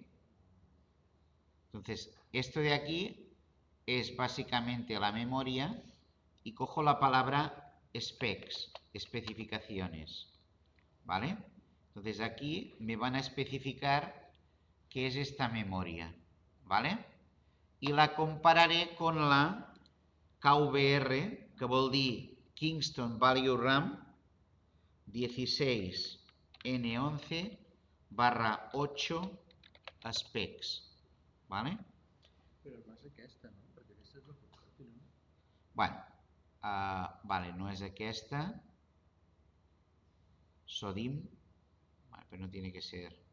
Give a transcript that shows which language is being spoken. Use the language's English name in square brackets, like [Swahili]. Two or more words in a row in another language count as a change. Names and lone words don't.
[Spanish] Entonces, esto de aquí es básicamente la memoria y cojo la palabra specs, especificaciones, ¿vale? Entonces aquí me van a especificar qué es esta memoria, ¿vale? Y la compararé con la KVR, [Catalan] que vol dir [Spanish] Kingston Value RAM 16N11/8 specs, ¿vale? [Catalan] Però no és aquesta, no? Perquè aquesta és la portàtil, no? [Spanish] Bueno, vale, no es aquesta. Sodim, vale, pero no tiene que ser.